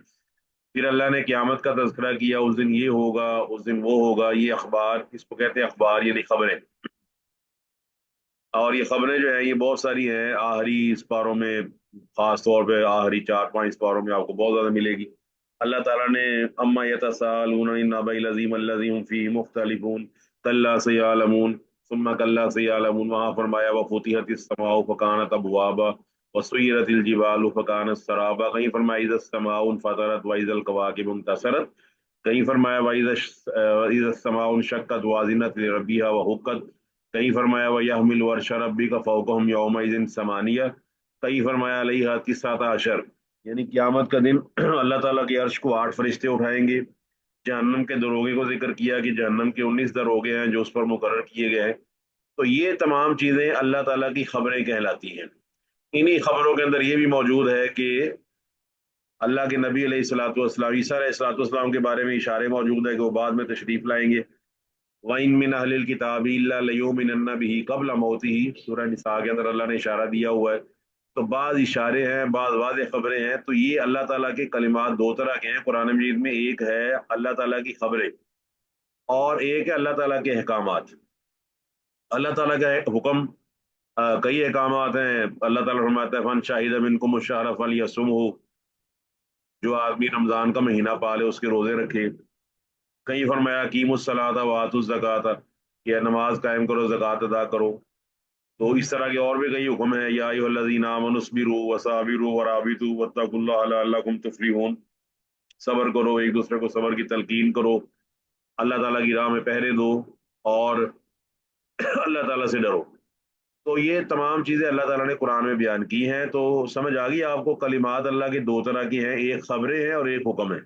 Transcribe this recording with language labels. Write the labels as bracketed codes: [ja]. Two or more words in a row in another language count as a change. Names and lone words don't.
[hi] फिर अल्लाह ने क़यामत का तज़किरा किया, उस दिन ये होगा उस दिन वो होगा। ये अखबार, इसको कहते हैं अखबार यानी खबरें। और ये खबरें जो है ये बहुत सारी हैं, आखिरी इस पारों में, खास तौर पे आखिरी 4-5 पारों में आपको बहुत ज़्यादा मिलेगी। अल्लाह ताला ने [ar] عما يتساءلون عن النبإ العظيم الذي هم فيه مختلفون كلا سيعلمون ثم كلا سيعلمون, [hi] वहाँ फरमाया [ar] وفتحت السماء فكانت أبوابا وسيرت الجبال فكانت سرابا. [hi] कहीं फरमाया [ar] إذا السماء انفطرت وإذا الكواكب انتثرت. [hi] कहीं फरमाया [ar] وإذا السماء انشقت وأذنت لربها وحقت. [hi] कहीं फरमाया [ar] ويحمل عرش ربك فوقهم يومئذ ثمانية. [hi] कहीं फरमाया [ar] عليها تسعة عشر, [hi] यानी क़यामत का दिन अल्लाह ताला के अर्श को 8 फरिश्ते उठाएंगे। जहन्नम के दरोगे को जिक्र किया कि जहन्नम के 19 दरोगे हैं जो उस पर मुकर्रर किए गए हैं। तो ये तमाम चीज़ें अल्लाह ताला की खबरें कहलाती हैं। इन्हीं खबरों के अंदर ये भी मौजूद है कि अल्लाह के नबी [ar] عليه الصلاة والسلام [hi] ईसा [ar] عليه الصلاة والسلام [hi] के बारे में इशारे मौजूद है कि वो बाद में तशरीफ लाएंगे। [ar] وإن من أهل الكتاب إلا ليؤمنن به قبل موته, [hi] सूरह निसा के अंदर अल्लाह ने इशारा दिया हुआ है। तो बाद इशारे हैं, बाद वाज़ेह खबरें हैं। तो ये अल्लाह ताला के कलिमात दो तरह के हैं कुरान मजीद में, एक है अल्लाह ताला की खबरें और एक है अल्लाह ताला के अहकामात। अल्लाह ताला का हुक्म कई अहकामात हैं। अल्लाह ताला फरमाता है [ar] فمن شهد منكم الشهر فليصمه, [hi] जो आदमी रमजान का महीना पाले उसके रोजे रखे। कहीं फरमाया [ar] أقيموا الصلاة وآتوا الزكاة, [hi] कि नमाज कायम करो ज़कात अदा करो। तो इस तरह के और भी कई हुक्म है, [ar] يا أيها الذين آمنوا اصبروا وصابروا ورابطوا واتقوا الله لعلكم تفلحون, [hi] सब्र करो, एक दूसरे को सब्र की तलकीन करो, अल्लाह ताला की राह में पहरे दो और अल्लाह ताला से डरो। तो ये तमाम चीज़ें अल्लाह ताला ने कुरान में बयान की हैं। तो समझ आ गई आपको, कलिमात अल्लाह की दो तरह की हैं, एक खबरें हैं और एक हुक्म है।